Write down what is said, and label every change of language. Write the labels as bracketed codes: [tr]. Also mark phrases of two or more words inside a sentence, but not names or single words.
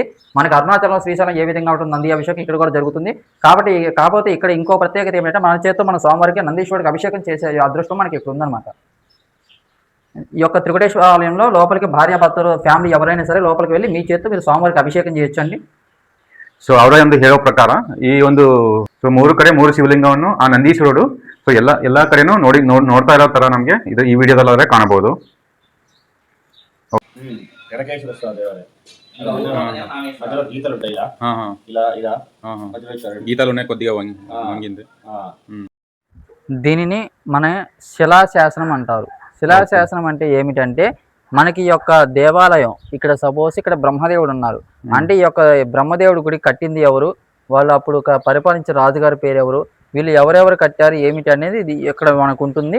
[te] మనకి అరుణాచలం శ్రీశైలం ఏ విధంగా ఉంటుంది నంది అభిషేకం ఇక్కడ కూడా జరుగుతుంది. కాకపోతే ఇక్కడ ఇంకో ప్రత్యేకత ఏమిటంటే మన చేతితో మన స్వామివారికి నందీశ్వరుడికి అభిషేకం చేసే అదృష్టం మనకి ఇక్కడ ఉందన్నమాట. ఈ యొక్క త్రికుటేశ్వర ఆలయంలో లోపలికి భార్యాభర్తలు ఫ్యామిలీ ఎవరైనా సరే లోపలికి వెళ్ళి మీ చేతితో మీరు స్వామివారికి అభిషేకం చేయొచ్చండి. [kn] ಸೊ ಅವರ ಒಂದು ಹೇಳೋ ಪ್ರಕಾರ ಈ ಒಂದು 3 ಕಡೆ 3 ಶಿವಲಿಂಗವನ್ನು ಆ ನಂದೀಶ್ವರುಡು ಸೊ ಎಲ್ಲ ಕಡೆನೂ ನೋಡ್ತಾ ಇರೋ ತರ ನಮಗೆ ಇದು ಈ ವಿಡಿಯೋದಲ್ಲಾದ್ರೆ ಕಾಣಬಹುದು. [te] గీతాలు ఉన్నాయి కొద్దిగా వంగింది. దీనిని మన శిలాశాసనం అంటారు. శిలాశాసనం అంటే ఏమిటంటే మనకి ఈ యొక్క దేవాలయం ఇక్కడ సపోజ్ ఇక్కడ బ్రహ్మదేవుడు ఉన్నారు అంటే ఈ యొక్క బ్రహ్మదేవుడు గుడి కట్టింది ఎవరు, వాళ్ళు అప్పుడు పరిపాలించే రాజుగారి పేరు ఎవరు, వీళ్ళు ఎవరెవరు కట్టారు ఏమిటి అనేది ఇది ఇక్కడ మనకు ఉంటుంది.